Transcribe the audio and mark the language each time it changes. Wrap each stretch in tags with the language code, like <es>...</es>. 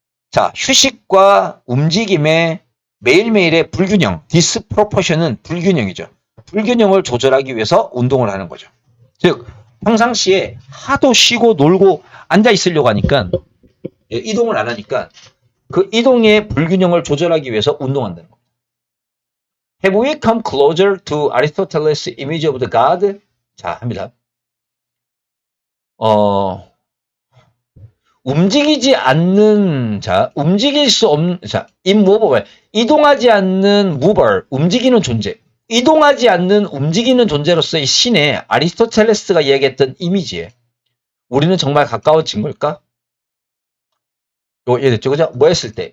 <ko>자, 휴식과 움직임의 매일매일의 불균형, 디스프로포션은 불균형이죠. 불균형을 조절하기 위해서 운동을 하는 거죠. 즉, 평상시에 하도 쉬고 놀고 앉아 있으려고 하니까, 이동을 안 하니까 그 이동의 불균형을 조절하기 위해서 운동한다는 겁니다.</ko> <en>Have we come closer to Aristotle's image of the god?</en> <ko>자, 합니다. 움직이지 않는, 자, 움직일 수 없는, 자, immovable, 이동하지 않는 mover, 움직이는 존재. 이동하지 않는 움직이는 존재로서의 신의 아리스토텔레스가 이야기했던 이미지에 우리는 정말 가까워진 걸까? 이해됐죠? 그죠? 뭐 했을 때?</ko>